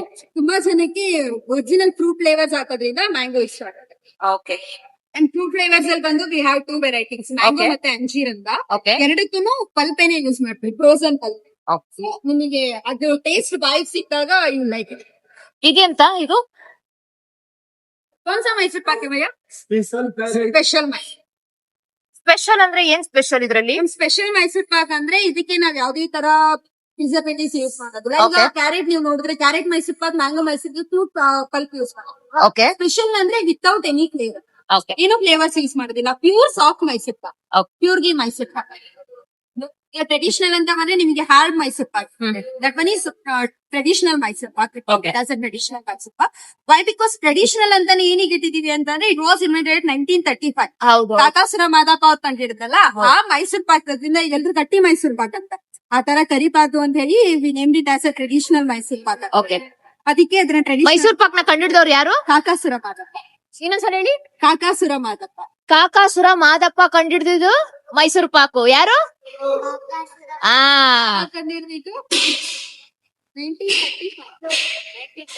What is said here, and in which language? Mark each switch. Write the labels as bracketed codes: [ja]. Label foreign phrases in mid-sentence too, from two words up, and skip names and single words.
[kn] So, ತುಂಬಾ ಜನಕ್ಕೆ [en] original fruit flavours [kn] ಹಾಕೋದ್ರಿಂದ ಮ್ಯಾಂಗೋ ಇಷ್ಟ ಆಗುತ್ತೆ. ಓಕೆ [en] and fruit flavours [kn] ಅಲ್ಲಿ ಬಂದು [en] we have 2 varieties, mango Okay. [kn] ಮತ್ತೆ ಅಂಜೀರ್ ಅಂತ. ಓಕೆ ಎರಡಕ್ಕೂ ಪಲ್ಪೇನೆ ಯೂಸ್ ಮಾಡ್ತೀವಿ, [en] frozen pulp. [kn] ನಿಮಗೆ ಅದು ಟೇಸ್ಟ್ ಬಾಯಿಗೆ ಸಿಕ್ಕಾಗ [en] you like it. [kn] ಇದೆಂತ ಇದು? [hi] कौन सा मैसूर पाक है भैया? [kn] ಸ್ಪೆಷಲ್ ಸ್ಪೆಷಲ್ ಅಂದ್ರೆ ಏನ್ ಸ್ಪೆಷಲ್ ಇದ್ರಲ್ಲಿ? ಸ್ಪೆಷಲ್ ಮೈಸೂರ್ ಪಾಕ್ ಅಂದ್ರೆ ಇದಕ್ಕೆ ನಾವ್ ಯಾವ್ದೇ ತರ ಪ್ರಿಸರ್ವೇಟಿವ್ಸ್ ಯೂಸ್ ಮಾಡೋದು. [en] Okay. [kn] ಕ್ಯಾರೆಟ್ ನೀವು ನೋಡಿದ್ರೆ ಕ್ಯಾರೆಟ್ ಮೈಸೂರ್ ಪಾಕ್, ಮ್ಯಾಂಗೋ ಮೈಸೂರ್ [en] fruit pulp use [kn] ಮಾಡೋದು. ಓಕೆ ಸ್ಪೆಷಲ್ ಅಂದ್ರೆ [en] without any flavour, [kn] ಓಕೆ ಏನೋ ಫ್ಲೇವರ್ಸ್ ಯೂಸ್ ಮಾಡೋದಿಲ್ಲ. [en] pure soft [kn] ಮೈಸೂರ್ ಪಾಕ್, [en] Okay. [kn] ಪ್ಯೂರ್ ಗಿ ಮೈಸೂರ್ ಪಾಕ್. ಟ್ರೆಡಿಷನಲ್ ಅಂತ ಬಂದ್ರೆ ನಿಮಗೆ ಹಾರ್ಡ್ ಮೈಸೂರ್ ಪಾಕ್. [en] That one is traditional Mysore Pak. Okay. Traditional Mysore Pak. Why? [kn] ಬಿಕಾಸ್ ಟ್ರೆಡಿಷನಲ್ ಅಂತಾನೆ ಏನಿಗೆ ಇಟ್ಟಿದೀವಿ ಅಂತಂದ್ರೆ [en] it was immediate 1935. [kn] ಹೌದು. ಕಾಕಾಸುರ ಮಾದಪ್ಪ ಅವ್ರು ತಂದಿರುತ್ತಲ್ಲ ಆ ಮೈಸೂರ್ ಪಾಕ್, ಅದರಿಂದ ಎಲ್ರು ಗಟ್ಟಿ ಮೈಸೂರ್ ಪಾಕ್ ಅಂತ. ಆ ತರ ಕರಿಬಾರ್ದು ಅಂತ ಹೇಳಿ [en] we named it as a traditional Mysore Pak. [kn] ಓಕೆ, ಅದಕ್ಕೆ ಅದನ್ನ ಟ್ರೆಡಿಷನಲ್ ಮೈಸೂರ್ ಪಾಕ್ ನ ಕಂಡಿಡಿದವ್ರು ಯಾರು? ಕಾಕಾಸುರ ಮಾದಪ್ಪ. ಇನ್ನೊಂದ್ಸಲ ಹೇಳಿ. ಕಾಕಾಸುರ ಮಾದಪ್ಪ. ಕಾಕಾಸುರ ಮಾದಪ್ಪ ಕಂಡಿಡಿದಿದ್ದು ಮೈಸೂರ್ ಪಾಕು ಯಾರು? ಆ ಕಂಡಿಡ್ದಿದ್ದು 1935.